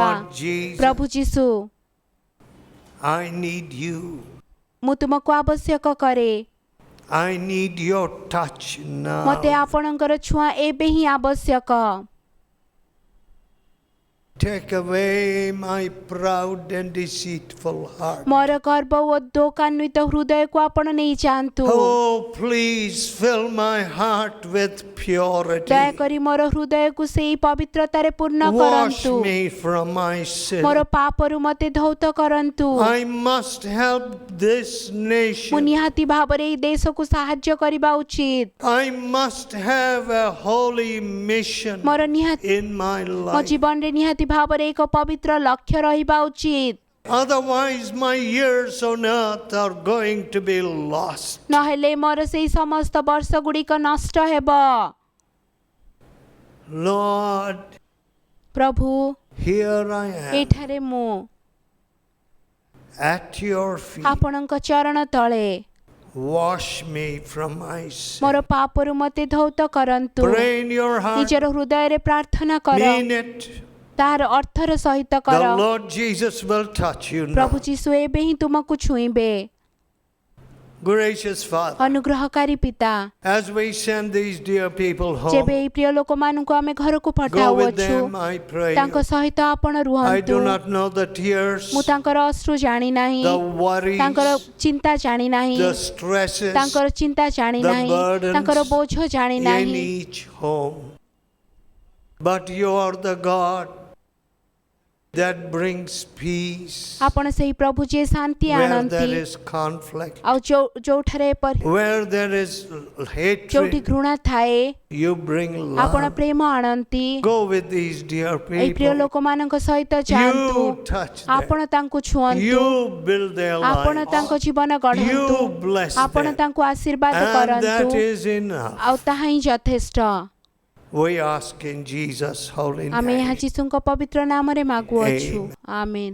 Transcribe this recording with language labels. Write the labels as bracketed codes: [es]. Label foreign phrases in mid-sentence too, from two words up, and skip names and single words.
[en] Lord Jesus, [or] ପ୍ରଭୁ ଯୀଶୁ, [en] I need you. [or] ମୁଁ ତୁମକୁ ଆବଶ୍ୟକ କରେ। [en] I need your touch [or] ମୋତେ [en] now. [or] ଆପଣଙ୍କର ଛୁଆଁ ଏବେ ହିଁ ଆବଶ୍ୟକ। [en] Take away my proud and deceitful heart. [or] ମୋର ଗର୍ବ ଓ ଦୋକାନ୍ୱିତ ହୃଦୟକୁ ଆପଣ ନେଇ ଯାଆନ୍ତୁ। [en] Oh, please fill my heart with purity. [or] ଦୟାକରି ମୋର ହୃଦୟକୁ ସେଇ ପବିତ୍ରତାରେ ପୂର୍ଣ୍ଣ [en] Wash [or] କରନ୍ତୁ। [en] me from my sin. [or] ମୋର ପାପରୁ ମୋତେ ଧୌତ କରନ୍ତୁ। [en] I must help this [or] ମୁଁ [en] nation. [or] ନିହାତି ଭାବରେ ଏହି ଦେଶକୁ ସାହାଯ୍ୟ କରିବା ଉଚିତ। [en] I must have a holy mission [or] ମୋର ନିହାତି [en] in my [or] ମୋ [en] life. [or] ଜୀବନରେ ନିହାତି ଭାବରେ ଏକ ପବିତ୍ର ଲକ୍ଷ୍ୟ ରହିବା ଉଚିତ। [en] Otherwise, my years on earth are going to be lost. [or] ନହେଲେ ମୋର ସେଇ ସମସ୍ତ ବର୍ଷ ଗୁଡ଼ିକ ନଷ୍ଟ ହେବ। [en] Lord, [or] ପ୍ରଭୁ, [en] here I am [or] ଏଠାରେ ମୁଁ [en] at your feet. [or] ଆପଣଙ୍କ ଚରଣ ତଳେ [en] Wash me from my sin. [or] ମୋର ପାପରୁ ମୋତେ ଧୌତ କରନ୍ତୁ। [en] Pray in your heart. [or] ନିଜର ହୃଦୟରେ ପ୍ରାର୍ଥନା କର, [en] Mean it. [or] ତାହାର ଅର୍ଥର ସହିତ କର। [en] The Lord Jesus will touch you now. [or] ପ୍ରଭୁ ଯୀଶୁ ଏବେ ହିଁ ତୁମକୁ ଛୁଇଁବେ। [en] Gracious Father, [or] ଅନୁଗ୍ରହକାରୀ ପିତା, [en] as we send these dear people [or] ଯେବେ [en] home, [or] ଏହି ପ୍ରିୟ ଲୋକମାନଙ୍କୁ ଆମେ ଘରକୁ [en] go with [or] ପଠାଉଅଛୁ, [en] them, I pray. [or] ତାଙ୍କ ସହିତ ଆପଣ [en] I [or] ରୁହନ୍ତୁ। [en] do not know the tears, [or] ମୁଁ ତାଙ୍କର ଅଶ୍ରୁ ଜାଣି ନାହିଁ, [en] the worries, [or] ତାଙ୍କର ଚିନ୍ତା ଜାଣି ନାହିଁ, [en] the stresses [or] ତାଙ୍କର ଚିନ୍ତା ଜାଣି [en] the [or] ନାହିଁ, [en] burdens [or] ତାଙ୍କର ବୋଝ ଜାଣି [en] in [or] ନାହିଁ। [en] each home. But you are the God that brings peace [or] ଆପଣ ସେହି ପ୍ରଭୁ ଯିଏ ଶାନ୍ତି [en] where [or] ଆଣନ୍ତି, [en] there is conflict, [or] ଆଉ ଯୋଉଠାରେ [en] where there is [or] ଯୋଉଠି [en] hatred, [or] ଘୃଣା ଥାଏ, [en] you bring [or] ଆପଣ [en] love. [or] ପ୍ରେମ ଆଣନ୍ତି। [en] Go with these dear [or] ଏହି ପ୍ରିୟ [en] people. [or] ଲୋକମାନଙ୍କ ସହିତ ଯାଆନ୍ତୁ, [en] You touch [or] ଆପଣ [en] them. [or] ତାଙ୍କୁ ଛୁଅନ୍ତୁ, [en] You build their [or] ଆପଣ ତାଙ୍କ [en] lives. [or] ଜୀବନ ଗଢ଼ନ୍ତୁ, [en] You bless [or] ଆପଣ [en] them. [or] ତାଙ୍କୁ ଆଶୀର୍ବାଦ [en] And [or] କରନ୍ତୁ, [en] that is enough. [or] ଆଉ ତାହା ହିଁ ଯଥେଷ୍ଟ। [en] We ask in Jesus' holy [or] ଆମେ ଏହା [en] name. [or] ଯୀଶୁଙ୍କ ପବିତ୍ର ନାମରେ ମାଗୁଅଛୁ, [en] Amen. [or] ଆମେନ୍।